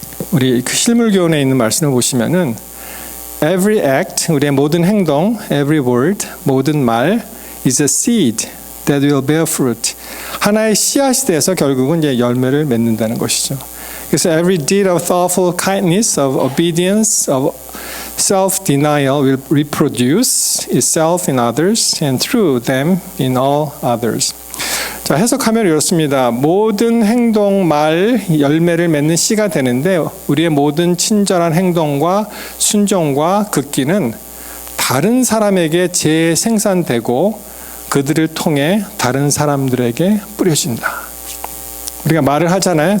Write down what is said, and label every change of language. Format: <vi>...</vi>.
<ko>우리 그 실물교훈에 있는 말씀을 보시면은</ko> <en>every act,</en> <ko>우리의 모든 행동,</ko> <en>every word,</en> <ko>모든 말</ko> <en>is a seed that will bear fruit.</en> <ko>하나의 씨앗이 돼서 결국은 이제 열매를 맺는다는 것이죠.</ko> <en>그래서 every deed of thoughtful kindness, of obedience, of self-denial will reproduce itself in others and through them in all others.</en> <ko>자, 해석하면 이렇습니다. 모든 행동, 말, 열매를 맺는 씨가 되는데 우리의 모든 친절한 행동과 순종과 극기는 다른 사람에게 재생산되고 그들을 통해 다른 사람들에게 뿌려진다. 우리가 말을 하잖아요.</ko>